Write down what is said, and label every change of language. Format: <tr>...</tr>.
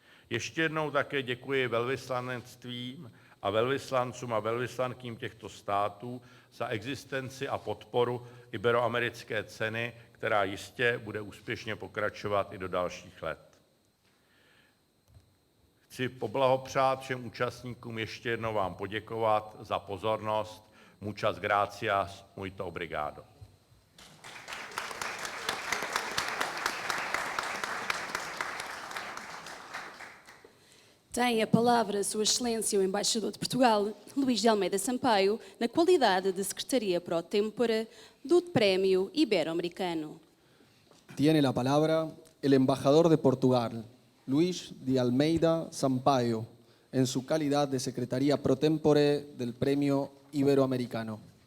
<cs>Ještě jednou také děkuji velvyslanectvím a velvyslancům a velvyslankyním těchto států za existenci a podporu iberoamerické ceny, která jistě bude úspěšně pokračovat i do dalších let. Chci poblahopřát všem účastníkům, ještě jednou vám poděkovat za pozornost.</cs> <es>Muchas gracias,</es> <pt>muito obrigado. Tem a palavra Sua Excelência o Embaixador de Portugal, Luís de Almeida Sampaio, na qualidade de Secretaria Pro Tempore do Prémio Ibero-Americano.</pt> <es>Tiene la palabra el embajador de Portugal, Luis de Almeida Sampaio, en su calidad de Secretaría Pro Tempore del Premio Iberoamericano.</es>